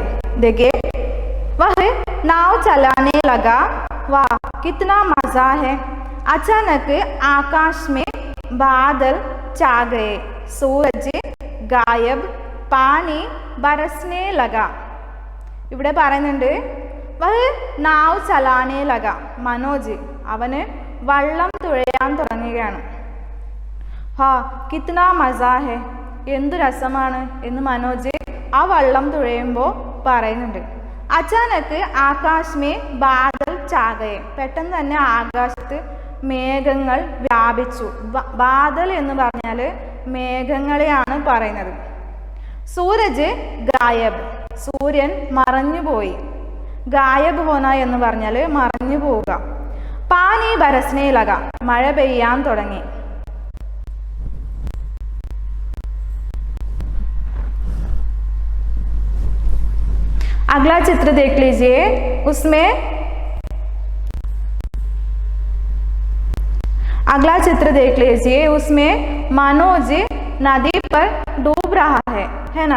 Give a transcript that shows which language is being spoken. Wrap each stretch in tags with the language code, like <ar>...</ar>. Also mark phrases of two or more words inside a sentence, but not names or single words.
<hi>देखिए वह नाव चलाने लगा. वाह कितना मज़ा है. अचानक आकाश में बादल छा गए. सूरज गायब. पानी बरसने लगा.</hi> <ml>ഇവിടെ പറയുന്നുണ്ട്</ml> <hi>वह नाव चलाने लगा.</hi> <ml>മനോജ് അവന് വള്ളം തുഴയാൻ തുടങ്ങുകയാണ്.</ml> <hi>हा कितना मज़ा है,</hi> <ml>എന്തു രസമാണ് എന്ന് മനോജ് ആ വള്ളം തുഴയുമ്പോൾ പറയുന്നുണ്ട്.</ml> <hi>अचानक आकाश में बादल छा गए,</hi> <ml>പെട്ടെന്ന് തന്നെ ആകാശത്ത് മേഘങ്ങൾ വ്യാപിച്ചു. ബാദൽ എന്ന് പറഞ്ഞാൽ മേഘങ്ങളെയാണ് പറയുന്നത്.</ml> <hi>सूरज गायब,</hi> <ml>സൂര്യൻ മറഞ്ഞുപോയി.</ml> <hi>गायब होना</hi> <ml>എന്ന് പറഞ്ഞാൽ മറഞ്ഞു പോവുക.</ml> <hi>पानी बरसने लगा,</hi> <ml>മഴ പെയ്യാൻ തുടങ്ങി.</ml> <hi>अगला चित्र देख लीजिए. उसमें मनोज नदी पर डूब रहा है ना.</hi>